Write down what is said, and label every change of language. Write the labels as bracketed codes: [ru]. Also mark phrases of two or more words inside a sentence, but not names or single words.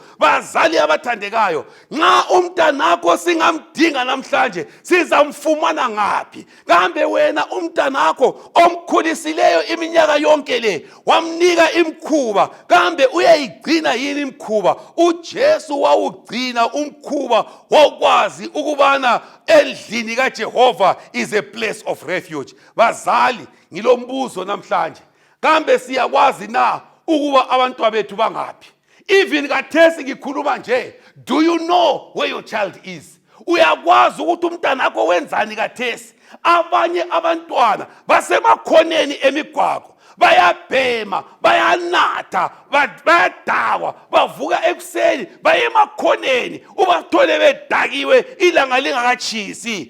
[nd] Bazali abathandekayo, nxa umntanakho singamdinga namhlanje sizamfumana ngaphi? Kambe wena umntanakho omkhulisileyo iminyaka yonke le wamnika imkhuba, kambe uyayigcina yini imkhuba? uJesu wawugcina umkhuba wokwazi ukubana endlini kaJehova [en] is a place of refuge. [nd] Bazali, ngilombuzo namhlanje, kambe siyakwazi na ukuba abantwana bethu bangaphi? Even kathesi ngikhuluma nje, [en] do you know where your child is? [nd] Uyakwazi ukuthi umntanakho wenzani kathesi? Abanye abantwana basemakhoneni emigwaqo, bayabhema, bayanatha, bayadakwa, bavuka ekuseni baye emakhoneni ubathole bedakiwe ilanga lingakatshisi.